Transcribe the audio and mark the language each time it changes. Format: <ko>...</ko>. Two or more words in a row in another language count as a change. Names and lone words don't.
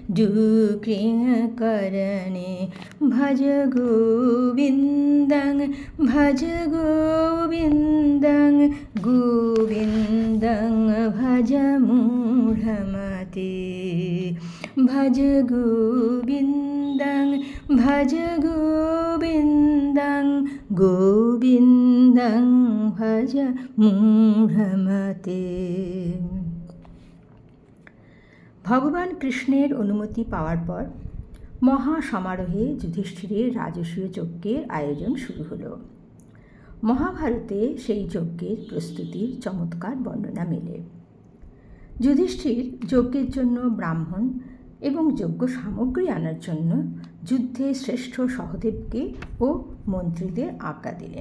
<sa>दुःखिनकरणे भज गोविन्दं भज गोविन्दं गोविन्दं भज मूढमते भज गोविन्दं भज गोविन्दं गोविन्दं भज मूढमते।</sa> <bn>ভগবান কৃষ্ণের অনুমতি পাওয়ার পর মহা সমারোহে যুধিষ্ঠিরের রাজসূয় যজ্ঞের আয়োজন শুরু হলো। মহাভারতে সেই যজ্ঞের প্রস্তুতির চমৎকার বর্ণনা মেলে। যুধিষ্ঠির যজ্ঞের জন্য ব্রাহ্মণ এবং যজ্ঞ সামগ্রী আনার জন্য যুদ্ধে শ্রেষ্ঠ সহদেবকে ও মন্ত্রীদের আজ্ঞা দিলেন।</bn>